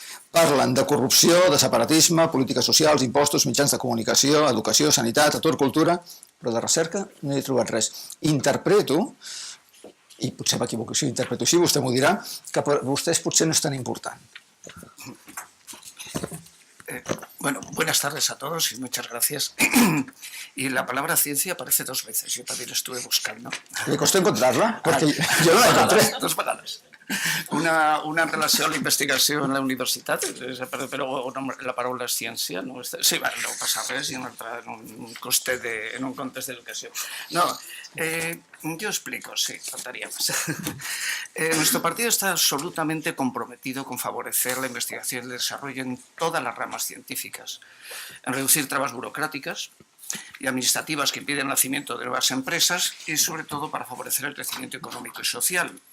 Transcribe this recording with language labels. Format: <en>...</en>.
<ca>Parlen de corrupció, de separatisme, polítiques socials, impostos, mitjans de comunicació, educació, sanitat, atur, cultura, però de recerca no hi he trobat res. Interpreto, i potser m'equivoco si ho interpreto així, vostè m'ho dirà, que per vostès potser no és tan important.</ca> <es>Bueno, buenas tardes a todos y muchas gracias. Y la palabra ciencia aparece 2 veces, yo también estuve buscando. ¿Le costó encontrarla? Porque yo no la encontré.</es> <ca>2 vegades. Una en relació a la investigació en la universitat, però la paraula és ciència, no? Sí, va, no passa res, i en un context d'educació.</ca> <es>No, yo explico, sí, faltaría más. Nuestro partido está absolutamente comprometido con favorecer la investigación y el desarrollo en todas las ramas científicas, en reducir trabas burocráticas y administrativas que impiden el nacimiento de nuevas empresas y sobre todo para favorecer el crecimiento económico y social.</es>